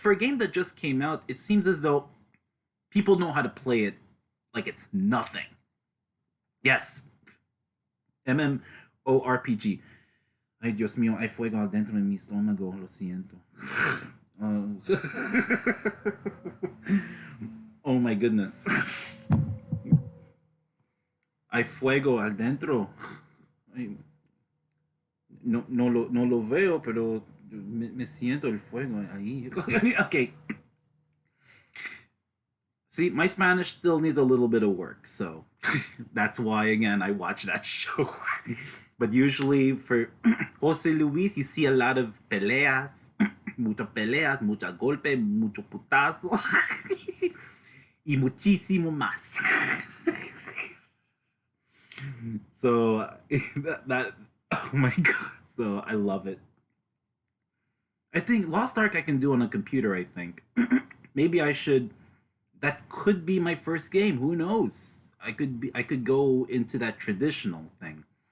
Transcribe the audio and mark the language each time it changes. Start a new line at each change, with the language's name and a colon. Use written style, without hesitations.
English: For a game that just came out, it seems as though people know how to play it like it's nothing. Yes, MMORPG.
Spanish: Ay, Dios mío, hay fuego adentro de mi estómago, lo siento.
English: Oh my goodness.
Spanish: Hay fuego adentro. Ay, no lo veo, pero me siento el fuego ahí.
English: Okay. See, my Spanish still needs a little bit of work, so that's why, again, I watch that show. But usually for Jose Luis, you see a lot of
Spanish: peleas, mucha golpe, mucho putazo, y muchísimo más.
English: So that oh my god, so I love it. I think Lost Ark I can do on a computer, I think. Maybe I should. That could be my first game. Who knows? I could go into that traditional thing.